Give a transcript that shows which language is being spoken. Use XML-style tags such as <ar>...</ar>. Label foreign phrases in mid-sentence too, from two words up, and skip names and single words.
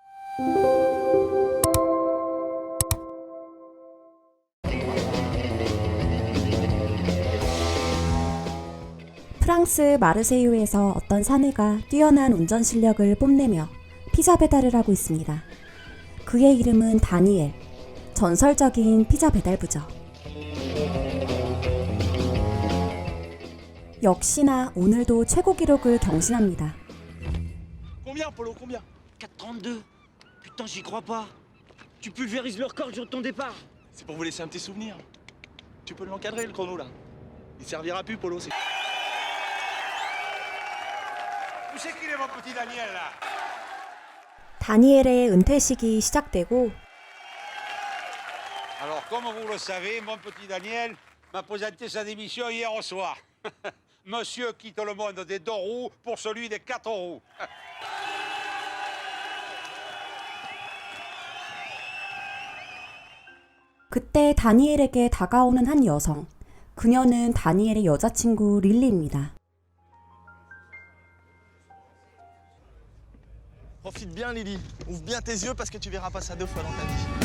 <ko>프랑스 마르세유에서 어떤 사내가 뛰어난 운전 실력을 뽐내며 피자 배달을 하고 있습니다. 그의 이름은 다니엘, 전설적인 피자 배달부죠. 역시나 오늘도 최고 기록을 경신합니다.</ko> <fr>Combien, Polo, combien? 4,32. Putain, j'y crois pas. Tu pulvérises le record le jour de ton départ. C'est pour vous laisser un petit souvenir. Tu peux l'encadrer, le chrono, là. Il servira plus, Polo, c'est... Où c'est qu'il est, mon petit Daniel, là?</fr> <ko>다니엘의 은퇴식이 시작되고</ko> <fr>Alors, comme vous le savez, mon petit Daniel m'a présenté sa démission hier au soir. Monsieur quitte le monde des 2 roues pour celui des 4 roues.</fr> <ko>그때 다니엘에게 다가오는 한 여성. 그녀는 다니엘의 여자친구 릴리입니다.</ko> <fr>Profite bien, Lily. Ouvre bien tes yeux parce que tu verras pas ça 2 fois dans ta vie.</fr>